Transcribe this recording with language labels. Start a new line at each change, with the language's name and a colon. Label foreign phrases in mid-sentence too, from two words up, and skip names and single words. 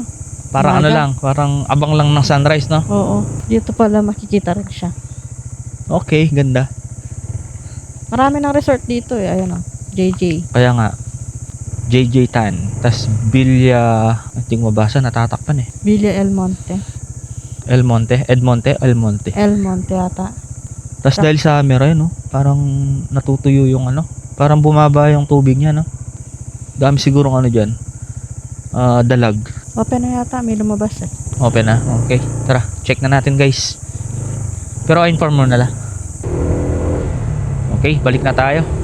Filipino: Parang ano umaga. lang, parang abang lang ng sunrise, no? Oo. Dito pala makikita rin siya. Okay, ganda. Marami ng resort dito, eh. Ayan, oh. JJ. Kaya nga, JJ Tan. Tapos Villa, hindi ko mabasa, natatakpan eh. Villa El Monte. El Monte, Edmonte, El Monte. El Monte yata. Tapos dahil sa camera yun, no? Parang natutuyo yung ano, parang bumaba yung tubig niya, no? Dami siguro ano dyan, dalag. Open na yata, may lumabas eh. Open na, okay. Tara, check na natin guys. Pero inform mo na lang. Okay, balik na tayo.